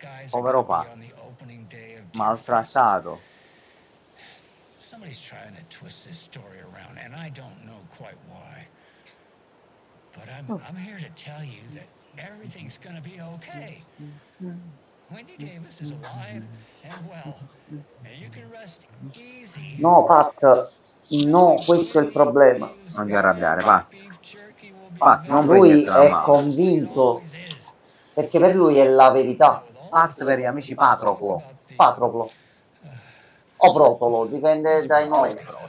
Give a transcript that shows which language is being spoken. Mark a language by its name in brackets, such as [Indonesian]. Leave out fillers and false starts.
[Italian] Povero Pat, maltrattato. [English] Somebody's trying to twist this story around, and I don't know quite why. But I'm here to tell you that everything's gonna be okay. Wendy Davis is alive and well, and you can rest easy. [Italian] No, Pat, no, questo è il problema. Non ti arrabbiare, Pat, non lui è convinto perché per lui è la verità. Pat per gli amici Patroclo. O Protolo, dipende dai momenti.